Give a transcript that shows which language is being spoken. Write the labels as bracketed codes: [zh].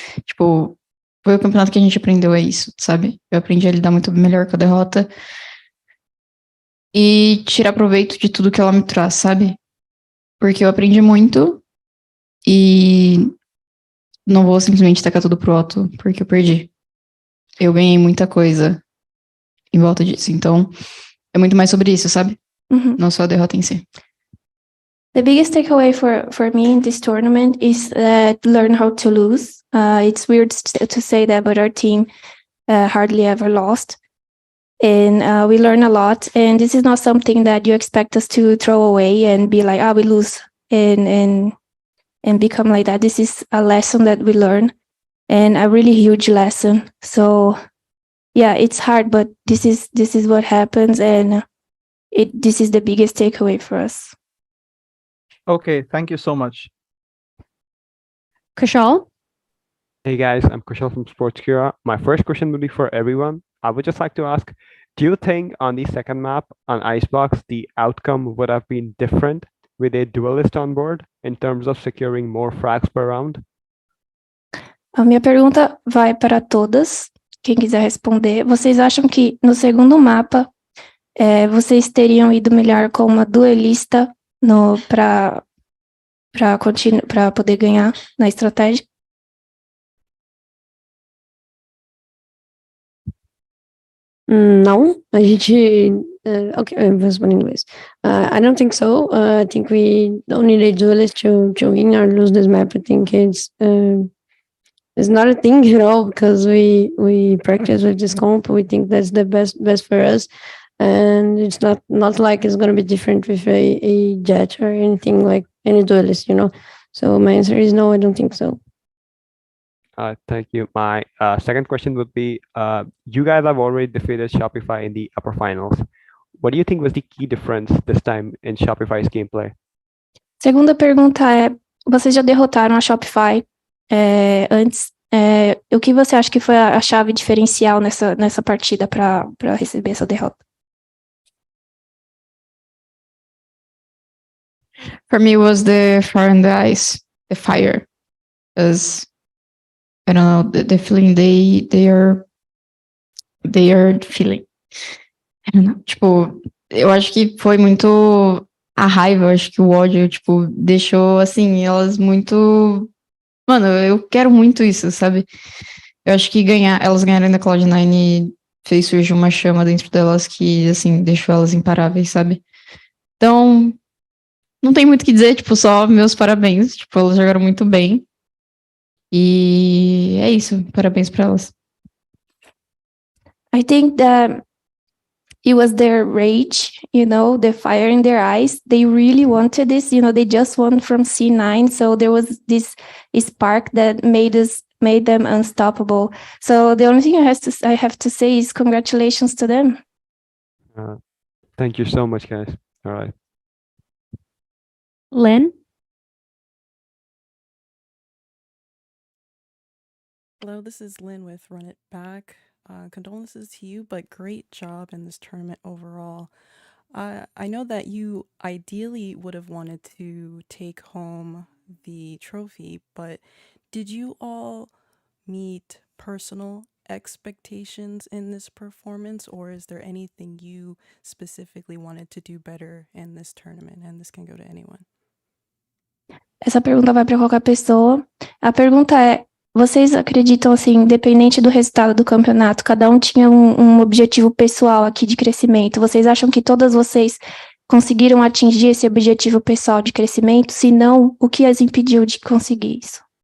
[pt] Tipo, foi o campeonato que a gente aprendeu a isso, sabe? Eu aprendi a lidar muito melhor com a derrota e tirar proveito de tudo que ela me traz, sabe? Porque eu aprendi muito e não vou simplesmente tacar tudo pro alto porque eu perdi. Eu ganhei muita coisa em volta disso. Então, é muito mais sobre isso, sabe? Não só a derrota em si. [en] The biggest takeaway for me in this tournament is learn how to lose. It's weird to say that, but our team hardly ever lost. And we learn a lot. And this is not something that you expect us to throw away and be like, we lose and become like that. This is a lesson that we learn, and a really huge lesson. So yeah, it's hard, but this is what happens, and this is the biggest takeaway for us. Okay, thank you so much. Kushal? Hey guys, I'm Kushal from Sportskira. My first question would be for everyone. I would just like to ask, do you think on the second map on Icebox, the outcome would have been different with a duelist on board in terms of securing more frags per round? [pt] A minha pergunta vai para todas. Quem quiser responder. Vocês acham que no segundo mapa vocês teriam ido melhor com uma duelista para poder ganhar na estratégia? Não, a gente. Okay, eu vou responder em inglês. [en] I don't think so. I think we don't need a duelist to win or lose this map. I think it's not a thing at all because we practice with this comp. We think that's the best for us, and it's not like it's gonna be different with a jet or anything like any duelist, you know. So my answer is no. I don't think so. Thank you. My second question would be, you guys have already defeated Shopify in the upper finals. What do you think was the key difference this time in Shopify's gameplay? [pt] Segunda pergunta vocês já derrotaram a Shopify antes. O que você acha que foi a chave diferencial nessa partida para receber essa derrota? [en] For me, it was the fire in the eyes, the fire. Because I don't know, the feeling they are feeling. I don't know. [pt] Tipo, eu acho que foi muito a raiva, eu acho que o ódio, tipo, deixou assim, elas muito. Mano, eu quero muito isso, sabe? Eu acho que elas ganharam na Cloud9 fez surgir uma chama dentro delas que, assim, deixou elas imparáveis, sabe? Então, não tem muito o que dizer, tipo, só meus parabéns. Tipo, elas jogaram muito bem. E é isso, parabéns para elas. [en] I think that it was their rage, you know, the fire in their eyes. They really wanted this, you know, they just won from C9. So there was this spark that made them unstoppable. So the only thing I have to say is congratulations to them. Thank you so much, guys. All right. Lynn? Hello, this is Lynn with Run It Back. Condolences to you, but great job in this tournament overall. I know that you ideally would have wanted to take home the trophy, but did you all meet personal expectations in this performance, or is there anything you specifically wanted to do better in this tournament? And this can go to anyone. [pt] Essa pergunta vai para qualquer pessoa. A pergunta é: vocês acreditam, assim, independente do resultado do campeonato, cada um tinha um objetivo pessoal aqui de crescimento? Vocês acham que todas vocês conseguiram atingir esse objetivo pessoal de crescimento? Se não, o que as impediu de conseguir isso?